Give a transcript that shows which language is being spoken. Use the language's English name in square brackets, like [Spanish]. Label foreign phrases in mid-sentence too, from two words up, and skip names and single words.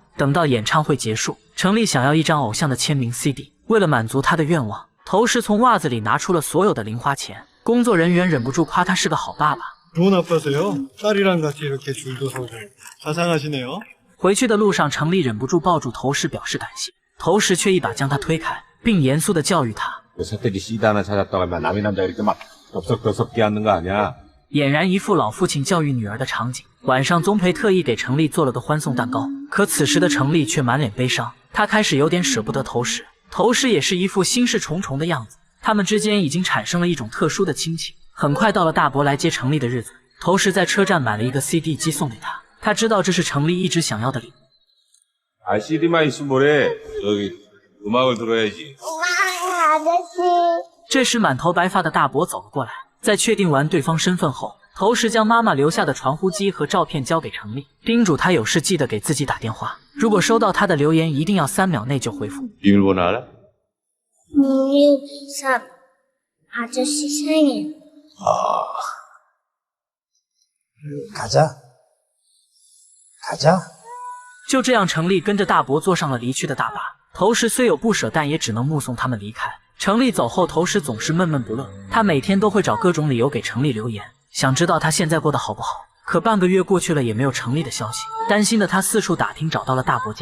[Chinese] 等到演唱会结束，程立想要一张偶像的签名 CD， 为了满足他的願望，头石从袜子里拿出了所有的零花钱。工作人员忍不住夸他是个好爸爸。 [Korean] 자상하시네요。 [Chinese] 回去的路上，程立忍不住抱住头石表示感谢，头石却一把将他推开，并严肃地教育他。 [Korean] 새끼들이 CD 하나 찾았다고 하면 남의 남자 이렇게 막 덥석덥석 대하는 거 아니야? [Chinese] 俨然一副老父亲教育女儿的场景。晚上，宗培特意给程立做了个欢送蛋糕，可此时的程立却满脸悲伤，他开始有点舍不得头石，头石也是一副心事重重的样子。他们之间已经产生了一种特殊的亲情。很快到了大伯来接程立的日子，头石在车站买了一个 CD 机送给他，他知道这是程立一直想要的礼物。 [Korean] 아 CD만 있으면 뭐래? 저기 음악을 들어야지. 아저씨. [Chinese] 这时，满头白发的大伯走了过来，在确定完对方身份后，头石将妈妈留下的传呼机和照片交给程立，叮嘱他有事记得给自己打电话，如果收到他的留言，一定要3秒内就回复。 [Korean] 비밀번호 알아? 663 아저씨 생일. 가자. 가자. [Chinese] 就这样，程立跟着大伯坐上了离去的大巴。头石虽有不舍，但也只能目送他们离开。程立走后，头石总是闷闷不乐，他每天都会找各种理由给程立留言，想知道他现在过得好不好。可半个月过去了，也没有程立的消息。担心的他四处打听，找到了大伯家。